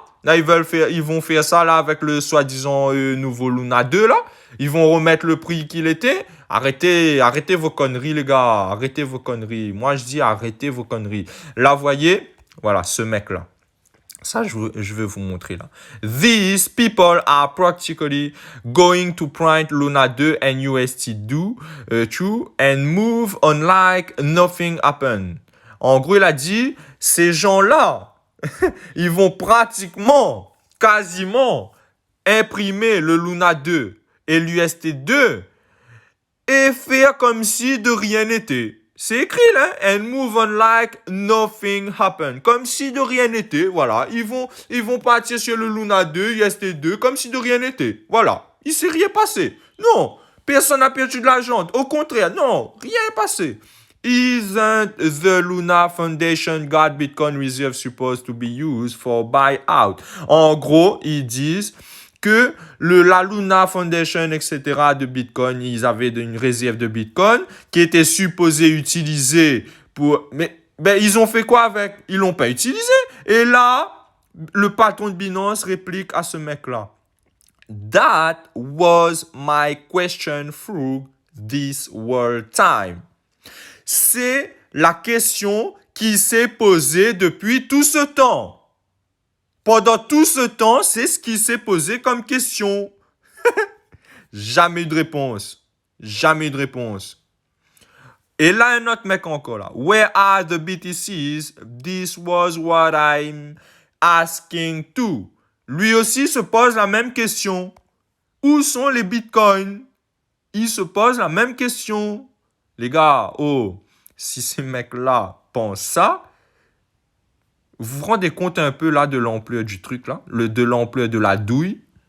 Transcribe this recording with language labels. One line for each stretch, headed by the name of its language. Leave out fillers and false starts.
French: Là, ils vont faire ça là avec le soi-disant nouveau Luna 2 là. Ils vont remettre le prix qu'il était. Arrêtez vos conneries, les gars. Arrêtez vos conneries. Moi, je dis arrêtez vos conneries. Là, voyez, voilà, ce mec-là. Ça, je vais vous montrer là.
English: These people are practically going to print Luna 2 and UST2 and move on like nothing happened.
French: En gros, il a dit, ces gens-là, ils vont pratiquement, quasiment, imprimer le Luna 2 et l'UST2 et faire comme si de rien n'était. C'est écrit là,
English: and move on like nothing happened.
French: Comme si de rien n'était, voilà. Ils vont partir sur le Luna 2, UST2, comme si de rien n'était. Voilà. Il s'est rien passé. Non, personne n'a perdu de l'argent. Au contraire, non, rien n'est passé.
English: Isn't the Luna Foundation God Bitcoin Reserve supposed to be used for buyout?
French: En gros, ils disent que la Luna Foundation, etc. de Bitcoin, ils avaient une réserve de Bitcoin qui était supposée utiliser pour... Mais ben, ils ont fait quoi avec? Ils l'ont pas utilisé. Et là, le patron de Binance réplique à ce mec-là.
English: That was my question through this whole time.
French: C'est la question qui s'est posée depuis tout ce temps. Pendant tout ce temps, c'est ce qui s'est posé comme question. Jamais eu de réponse. Jamais eu de réponse. Et là, un autre mec encore là.
English: Where are the BTCs? This was what I'm asking too.
French: Lui aussi se pose la même question. Où sont les bitcoins? Il se pose la même question. Les gars, oh, si ces mecs-là pensent ça, vous vous rendez compte un peu là de l'ampleur du truc là, de l'ampleur de la douille.